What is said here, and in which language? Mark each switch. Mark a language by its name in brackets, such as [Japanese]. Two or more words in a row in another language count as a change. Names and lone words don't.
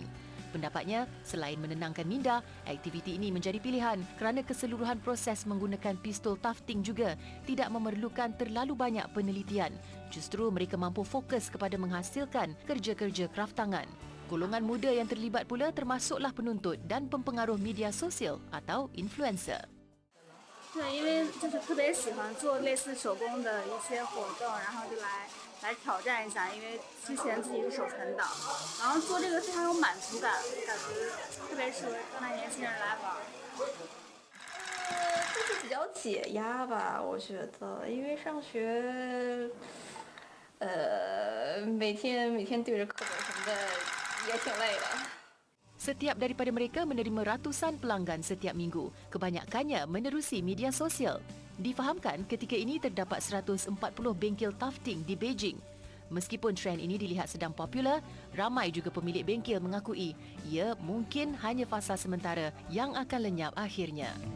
[Malay] Pendapatnya, selain menenangkan minda, aktiviti ini menjadi pilihan kerana keseluruhan proses menggunakan pistol tufting juga tidak memerlukan terlalu banyak penelitian. Justru mereka mampu fokus kepada menghasilkan kerja-kerja kraft tangan. Golongan muda yang terlibat pula termasuklah penuntut dan pempengaruh media sosial atau influencer. [Chinese] 对，因为就是特别喜欢做类似手工的一些活动，然后就来挑战一下，因为之前自己是手残党，然后做这个非常有满足感，感觉特别适合刚才年轻人来玩。就是比较解压吧，我觉得，因为上学，每天对着课本什么的也挺累的。 [Malay] Setiap daripada mereka menerima ratusan pelanggan setiap minggu. Kebanyakannya menerusi media sosial. Difahamkan ketika ini terdapat 140 bengkel tufting di Beijing. Meskipun trend ini dilihat sedang popular, ramai juga pemilik bengkel mengakui ia mungkin hanya fasa sementara yang akan lenyap akhirnya.